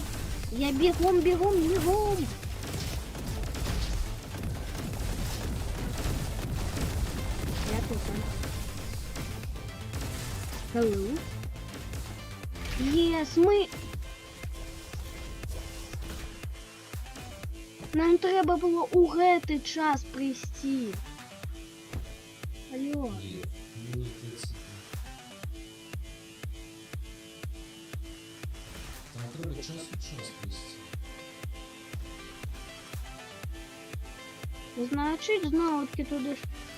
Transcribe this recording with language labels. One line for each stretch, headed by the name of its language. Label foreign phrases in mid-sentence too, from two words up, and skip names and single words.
Russian: Я бегом, бегом, бегом. Я тут.
English: Hello. Yes,
Russian: мы...
Ukrainian: Нам треба було у гэты час прийти. Алло. Ні, не це. Там треба час від час прийти. Значить, знову таки туди ж.